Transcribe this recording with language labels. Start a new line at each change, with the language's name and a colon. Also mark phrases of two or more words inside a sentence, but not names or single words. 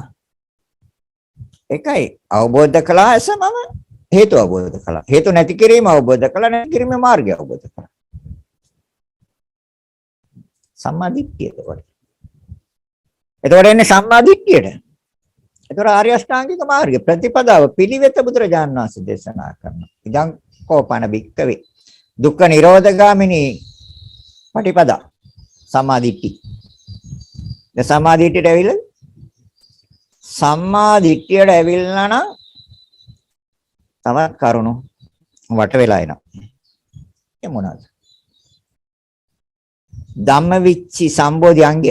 Sinhala: ඒකයි අවබෝධ කළා ඇසමම හේතු අවබෝධ කළා. හේතු නැති කිරීම අවබෝධ කළා, නැති කිරීමේ මාර්ගය අවබෝධ කළා. සම්මා දිට්ඨිය එතකොට. එතකොට එන්නේ සම්මා දිට්ඨියට. එතකොට ආර්ය අෂ්ටාංගික මාර්ගය ප්‍රතිපදාව පිළිවෙත බුදුරජාණන් වහන්සේ දේශනා කරනවා.
Pali: ඉදං කෝපන බික්කවේ දුක්ඛ නිරෝධගාමිනී පටිපදා සම්මා දිට්ඨි.
Sinhala: දැන් සම්මා දිට්ඨියට ඇවිල්ලා සම්මා දිට්ඨියට ඇවිල්ලා නම් තවත් කරුණු වට වෙලා එනවා. ඒ මොනවාද? ධම්මවිච්චි සම්බෝධි අංගය.